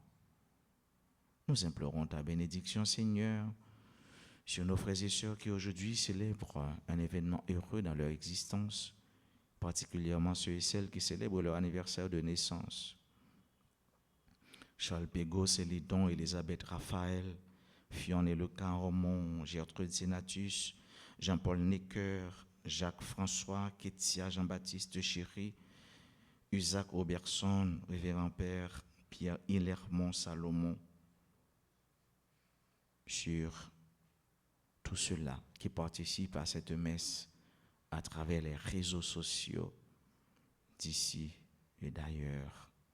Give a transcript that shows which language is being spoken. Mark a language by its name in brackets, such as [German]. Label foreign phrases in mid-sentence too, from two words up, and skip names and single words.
[French] Nous implorons ta bénédiction, Seigneur, sur nos frères et sœurs qui aujourd'hui célèbrent un événement heureux dans leur existence, particulièrement ceux et celles qui célèbrent leur anniversaire de naissance. Charles Pégot, Célidon, Elisabeth Raphaël, Fionne et Lecan Romont, Gertrude Sénatus, Jean-Paul Necker, Jacques François, Kétia Jean-Baptiste Chéry, Isaac Robertson, Révérend Père Pierre Hillermont Salomon, sur tous ceux-là qui participent à cette messe à travers les réseaux sociaux d'ici et d'ailleurs.